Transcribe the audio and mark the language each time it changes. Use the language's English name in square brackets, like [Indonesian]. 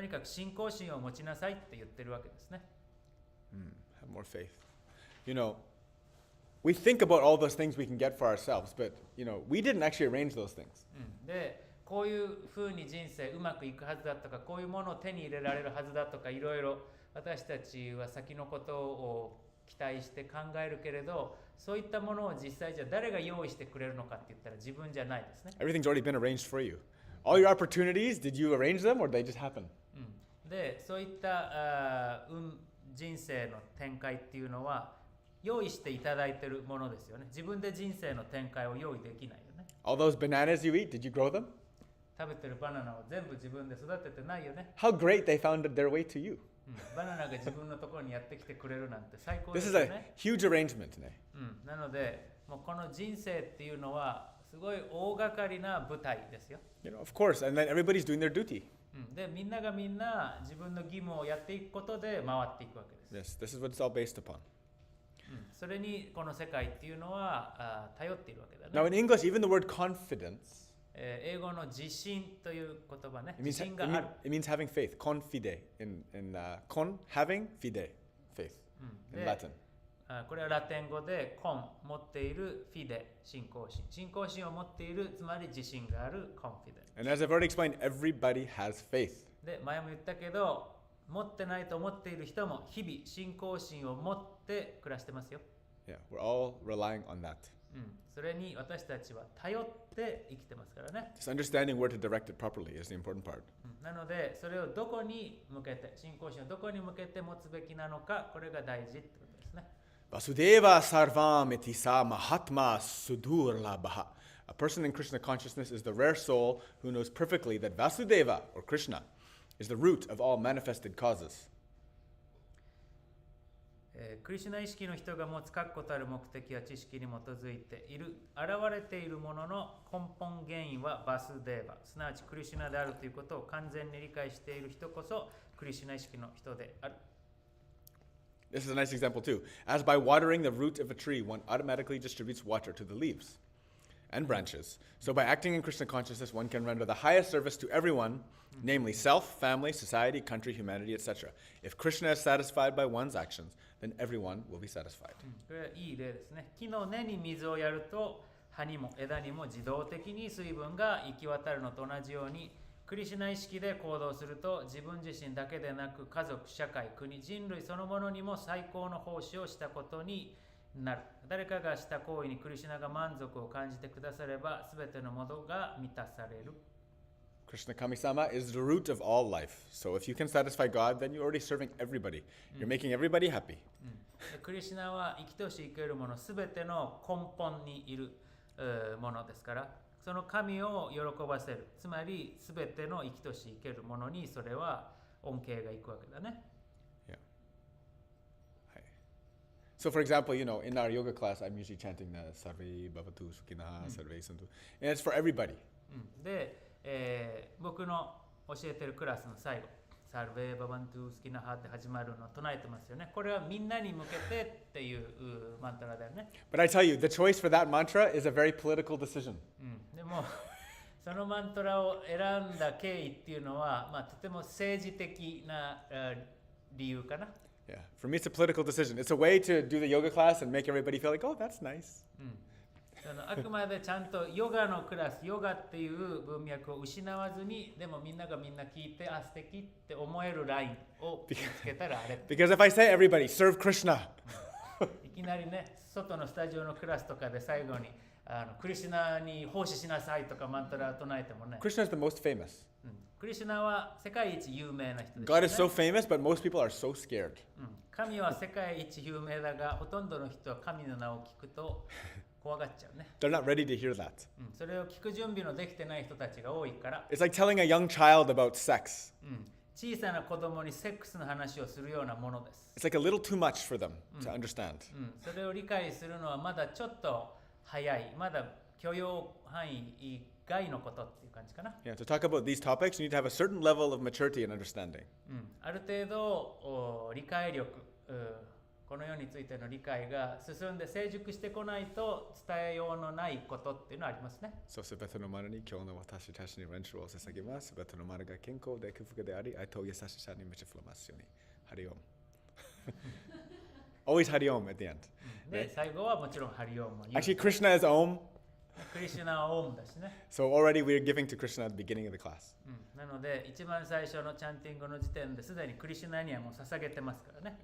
[Japanese] とにかく信仰心を持ちなさいって言ってるわけですね。 [English] Have more faith. You know, we think about all those things we can get for ourselves, but we didn't actually arrange those things. [Japanese] で、こういうふうに人生うまくいくはずだとか、こういうものを手に入れられるはずだとか、いろいろ私たちは先のことを期待して考えるけれど、そういったものを実際じゃ誰が用意してくれるのかって言ったら自分じゃないですね。 [English] Everything's already been arranged for you. All your opportunities, did you arrange them or did they just happen? [Japanese] で、そういった人生の展開っていうのは用意していただいているものですよね。自分で人生の展開を用意できないよね。 [English] All those bananas you eat, did you grow them? [Japanese] 食べてるバナナを全部自分で育ててないよね。 [English] How great they found their way to you. [Japanese] バナナが自分のところにやってきてくれるなんて最高 [English] This [Japanese] です [English] is [Japanese] よ [English] a [Japanese] ね。 [English] huge arrangement. [Japanese] なので、もうこの人生っていうのはすごい大掛かりな舞台ですよ。 [English] Of course, and then everybody's doing their duty. [Japanese] で、みんながみんな自分の義務をやっていくことで回っていくわけです。 [English] Yes, this is what it's all based upon. [Japanese] それにこの世界っていうのは頼っているわけだね。 [English] Now in English, even the word confidence, [Japanese] 英語の自信という言葉ね。 [English] it [Japanese] 自 [English] means, [Japanese] 信がある。 [English] it means having faith. Confide con having fide faith in [Japanese] で [English] Latin. [Japanese] これはラテン語でコン持っているフィデ信仰心。信仰心を持っているつまり自信があるコンフィデン。 [English] And as I've already explained, everybody has faith. [Japanese] で、前も言ったけど、持ってないと思っている人も日々信仰心を持って暮らしてますよ。 [English] Yeah, we're all relying on that. [Japanese] それに私たちは頼って生きてますからね。 [English] Just understanding where to direct it properly is the important part. [Japanese] なので、それをどこに向けて、信仰心をどこに向けて持つべきなのか、これが大事ってことですね。 [Sanskrit] Vasudeva sarvam iti sa mahatma sudur labha. [English] A person in Krishna consciousness is the rare soul who knows perfectly that Vasudeva, or Krishna, is the root of all manifested causes. [Japanese] クリシュナ意識の人が持つ確固たる目的や知識に基づいている現れているものの根本原因はバスデーバ、すなわちクリシュナであるということを完全に理解している人こそクリシュナ意識の人である。 [English] This is a nice example too. As by watering the root of a tree, one automatically distributes water to the leaves and branches. So by acting in Krishna consciousness, one can render the highest service to everyone, namely self, family, society, country, humanity, etc. If Krishna is satisfied by one's actions, then everyone will be satisfied. [Japanese] これはいい例ですね。木の根に水をやると葉にも枝にも自動的に水分が行き渡るのと同じように、クリシュナ意識で行動すると自分自身だけでなく家族、社会、国、人類そのものにも最高の奉仕をしたことになる。誰かがした行為にクリシュナが満足を感じてくだされば全てのものが満たされる。 [English] Krishna Kami-sama is the root of all life. So if you can satisfy God, then you're already serving everybody. You're making everybody happy. [Japanese] クリシュナは生きとし生けるもの全ての根本にいるものですから、その神を喜ばせる、つまり全ての生きとし生けるものにそれは恩恵がいくわけだね。 [English] Yeah. Hi. So for example, in our yoga class, I'm usually chanting the [Sanskrit] Sarve Bhavatu Sukhinaha Sarve Santu. [English] And it's for everybody. [Japanese] で、僕の教えてるクラスの最後、サルベーババントゥースキナハって始まるのを唱えてますよね。これはみんなに向けてっていうマントラだよね。 [English] But I tell you, the choice for that mantra is a very political decision. [Japanese] でもそのマントラを選んだ経緯っていうのは、とても政治的な理由かな。 [English] Yeah. For me, it's a political decision. It's a way to do the yoga class and make everybody feel like, oh, that's nice. [Japanese] あくまでちゃんとヨガのクラス、ヨガっていう文脈を失わずに、でもみんながみんな聞いて、素敵って思えるラインを見つけたらあれ。 [English] Because if I say everybody, serve Krishna. [Japanese] いきなりね、外のスタジオのクラスとかで最後にクリシュナに奉仕しなさいとかマントラを唱えてもね。 [English] Krishna is the most famous. [Japanese] クリシュナは世界一有名な人です、ね。 [English] God is so famous, but most people are so scared. [Japanese] 神は世界一有名だが、ほとんどの人は神の名を聞くと怖がっちゃうね。 [English] They're not ready to hear that. [Japanese] それを聞く準備のできてない人たちが多いから。 [English] It's like telling a young child about sex. [Japanese] 小さな子供にセックスの話をするようなものです。 [English] It's like a little too much for them to understand. [Japanese] それを理解するのはまだちょっと早い。まだ許容範囲外のことっていう感じかな。 [English] Yeah, to talk about these topics, you need to have a certain level of maturity and understanding. [Japanese] ある程度理解力、この世についての理解が進んで成熟してこないと伝えようのないことっていうのはありますね。そうすべての丸に今日の私たちに練習を捧げます。すべての丸が健康で幸福であり、愛と優しさに満ち溢れますように。ハリオム。 [English] Always ハリオム at the end. [Japanese] で、最後はもちろんハリオムを言う。 [English] Actually, Krishna is Om. [Japanese] クリシュナはオウムだしね。 [English] So already we're giving to Krishna at the beginning of the class. [Japanese] なので、一番最初のチャンティングの時点ですでにクリシュナにはもう捧げてますからね。